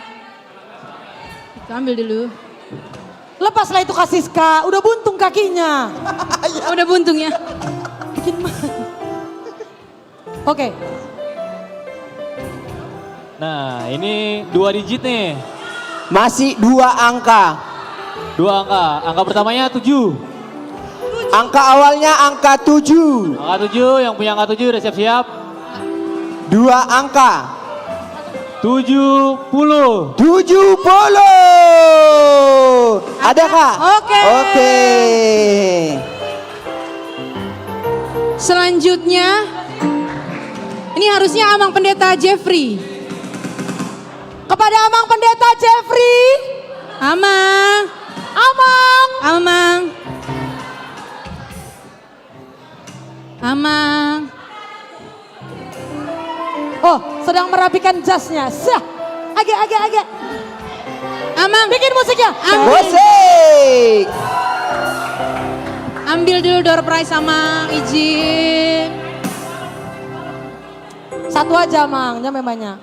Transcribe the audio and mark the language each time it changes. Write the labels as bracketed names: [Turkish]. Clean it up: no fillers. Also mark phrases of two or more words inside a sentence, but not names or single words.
[Indonesian] Itu ambil dulu. Lepaslah itu Kak Siska, udah buntung kakinya. Udah buntung ya. Bikin malu. Oke. Nah, ini 2 digit nih. Masih 2 angka. 2 angka. Angka pertamanya 7. Angka awalnya angka 7. Angka 7, yang punya angka 7 udah siap-siap. 2 angka. 70. 70. Ada Kak? Oke. Oke. Selanjutnya, ini harusnya Amang Pendeta Jeffrey. Kepada Amang Pendeta Jeffrey. Amang. Amang. Amang. Amang. Oh, sedang merapikan jasnya. Sah. Agak. Amang. Bikin musiknya. Musik. Ambil dulu [English] door prize [Indonesian] sama izin. Satu aja Mang, jangan banyak.